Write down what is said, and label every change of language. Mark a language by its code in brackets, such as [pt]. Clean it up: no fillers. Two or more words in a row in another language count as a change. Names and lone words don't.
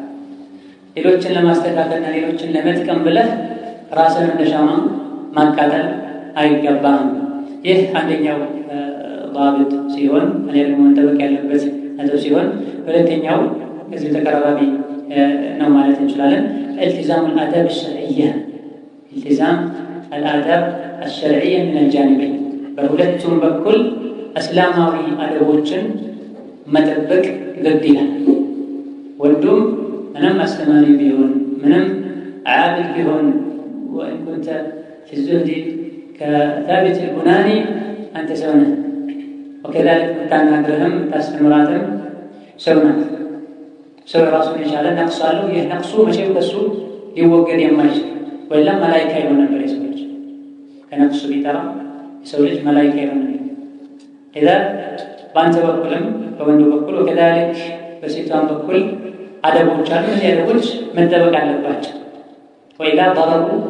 [am] ሌሎችን ለማስተካከልና ሌሎችን ለመጥቀም ብለህ ራስን እንደ ሻማ ማቃጠል አይገባም። ይህ አንደኛው ضابط ሲሆን እኔ ደግሞ መጠበቅ ያለበት ነጥብ ሲሆን፣ ሁለተኛው ከዚህ ተቀራራቢ ነው ማለት እንችላለን። [ar] التزام الآداب الشرعية التزام الآداب الشرعية من الجانبين [am] በሁለቱም በኩል እስላማዊ አደቦችን መጠበቅ ግድ ይላል። ወንዱም ምንም አስተማሪ ቢሆን ምንም ዓቢድ ቢሆን [ar] وإن كنت في الزهد كثابت البناني [am] አንተ ሰው ነህ። ወከዛሊክ የምታናግርህም የምታስተምራትም ሰው ናት። ሰው የራሱን የቻለ ነቅስ አለው። ይህ ነቅሱ መቼም ከሱ ሊወገድ የማይችል ወላ መላኢካ ይሆን ነበር። የሰው ልጅ ከነቅሱ ቢጠራ የሰው ልጅ መላኢካ ይሆን ነበር። ኢዛ በአንተ በኩልም በወንዱ በኩል ወከዛሊክ በሴቷን በኩል አደቦች አሉ። እነዚህ አደቦች መጠበቅ አለባቸው። ወኢዛ ضرሩ